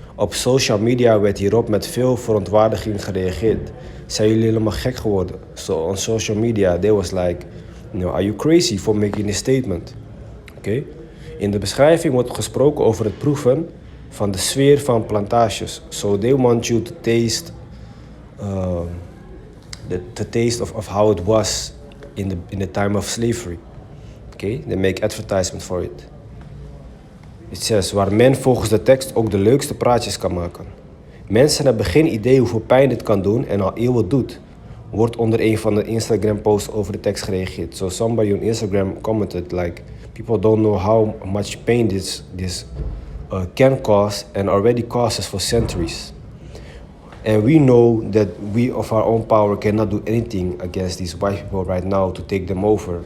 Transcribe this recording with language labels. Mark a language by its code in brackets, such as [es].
[nl] Op social media werd hierop met veel verontwaardiging gereageerd. Zijn jullie helemaal gek geworden? [en] So on social media, they was like, are you crazy for making a statement? Okay? [nl] In de beschrijving wordt gesproken over het proeven van de sfeer van plantages. [en] So they want you to taste, the taste of how it was in the time of slavery. Okay? They make advertisement for it. [nl] It says, waar men volgens de tekst ook de leukste praatjes kan maken. Mensen hebben geen idee hoeveel pijn dit kan doen en al eeuwen doet. Wordt onder een van de Instagram posts over de tekst gereageerd. [en] So somebody on Instagram commented like, people don't know how much pain this can cause and already causes for centuries. And we know that we of our own power cannot do anything against these white people right now to take them over.